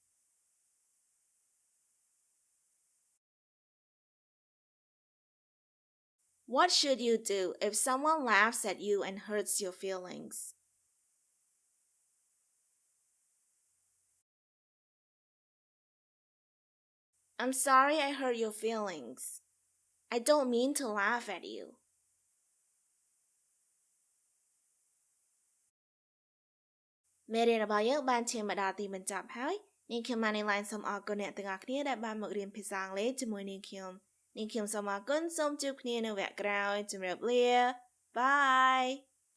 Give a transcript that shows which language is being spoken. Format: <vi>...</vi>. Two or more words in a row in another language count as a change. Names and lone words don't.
<en>What should you do if someone laughs at you and hurts your feelings? I'm sorry I hurt your feelings. I don't mean to laugh at you.</en> <km>មេរៀនរបស់យើងបានឈានមកដល់ទីបញ្ចប់ហើយនាងខ្ញុំ Manylen សូមអរគុណអ្នកទាំងអស់គ្នាដែលបានមករៀនភាសាអង់គ្លេសជាមួយនាងខ្ញុំសូមអរគុណសូមជួបគ្នានៅវគ្គក្រោយជម្រាបលា Bye</km>